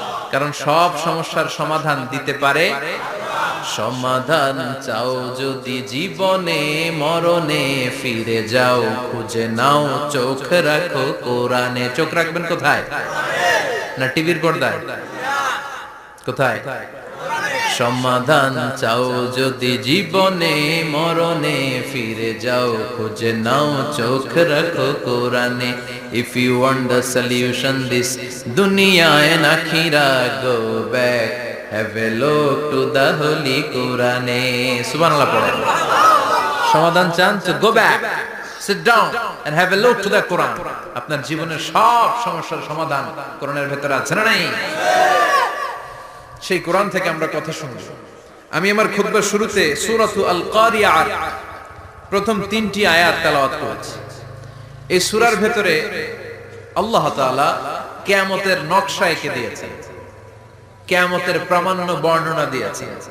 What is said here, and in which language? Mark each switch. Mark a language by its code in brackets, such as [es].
[bn] কারণ সব সমস্যার সমাধান দিতে পারে। সমাধান চাও যদি জীবনে, মরণে ফিরে যাও, খুঁজে নাও, চোখ রাখো কোরআনে। চোখ রাখবেন কোথায়? না টিভির পর্দায়? কোথায়? সমাধান চাও যদি জীবনে, মরণে ফিরে যাও, খুঁজে নাও, চোখ রাখো কোরআনে। [en] If you want the solution this dunya and akhira, go back, have a look to the holy Quran. [bn] Subhanallah পড়েন। সমাধান চান তো [en] go back, sit down and have a look to the Quran. [bn] আপনার জীবনের সব সমস্যার সমাধান কোরআনের ভেতরে আছে না নাই? সেই কোরআন থেকে আমরা কথা শুনব। আমি আমার খুতবার শুরুতে সূরাতু আল কারিয়ার প্রথম 3টি আয়াত তেলাওয়াত করেছি। এই সূরার ভেতরে আল্লাহ তাআলা কিয়ামতের নকশা এঁকে দিয়েছেন, কিয়ামতের প্রামাণ্য বর্ণনা দিয়েছেন।